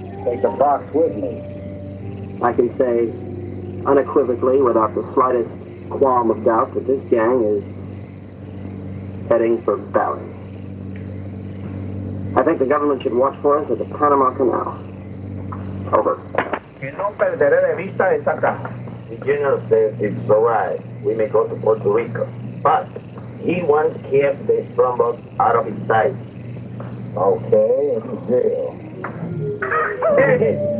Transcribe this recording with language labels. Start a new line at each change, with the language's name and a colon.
English: Take the box with me. I can say unequivocally, without the slightest qualm of doubt, that this gang is heading for Bali. I think the government should watch for us at the Panama Canal. Over.
Spanish: Que no perderé de vista esta casa.
English: The general says it's all right. We may go to Puerto Rico. But he wants to keep the strongbox out of his sight. Okay, it's a deal. Here it is.